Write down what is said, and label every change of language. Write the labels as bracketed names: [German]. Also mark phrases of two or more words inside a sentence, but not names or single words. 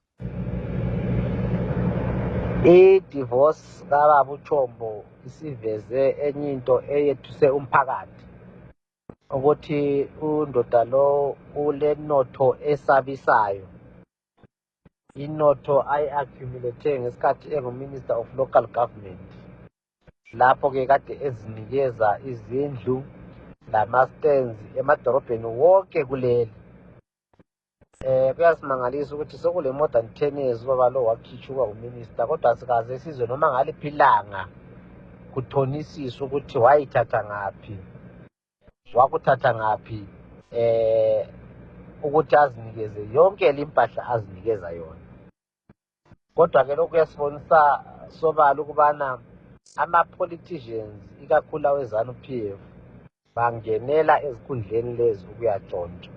[North Ndebele] I-divorce kababa uChombo isiveze enye into eyethuse umphakathi ukuthi undoda lo ulenotho esabisayo, inotho ayi-accumulate ngesikhathi engu- [English] Minister of Local Government, [North Ndebele] lapho-ke kade ezinikeza izindlu lama-stands emadorobheni wonke kuleli. Kuyasimangalisa ukuthi sokule [English] more than 10 years [North Ndebele] ubaba lo wakhitshwa uminister, kodwa sikaze sizwe noma ngaliphi ilanga kuthonisisa ukuthi wayithatha ngaphi, wakuthatha ngaphi ukuthi azinikeze yonke limpahla azinikeza yona. Kodwa-ke lokhu kuyasibonisa sobala ukubana ama-politicians ikakhulu aweZANU-PF bangenela ezikhundleni lezi ukuyatshontshwa.